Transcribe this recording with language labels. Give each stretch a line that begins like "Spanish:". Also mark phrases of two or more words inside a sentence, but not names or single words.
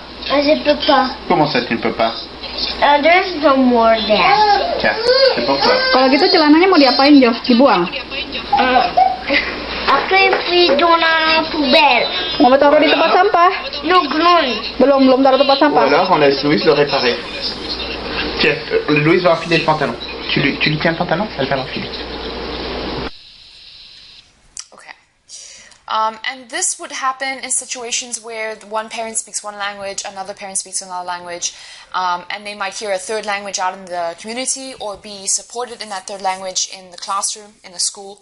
French: Je peux pas. Comment ça tu ne peux pas?
English: There's no more there.
French: Tiens, c'est pour toi.
Indonesian: Kalau gitu celananya mau diapain, Jo? Dibuang?
French: Après, puis dans la poubelle.
Indonesian: Mau taruh di tempat sampah?
French: No, non.
Indonesian: Belum taruh tempat
French: Ou
Indonesian: sampah.
French: alors on laisse Louise le réparer. Tiens, Louise va enfiler le pantalon. Tu lui tiens le pantalon, elle va l'enfiler.
English: Okay. And this would happen in situations where one parent speaks one language, another parent speaks another language, and they might hear a third language out in the community or be supported in that third language in the classroom, in a school.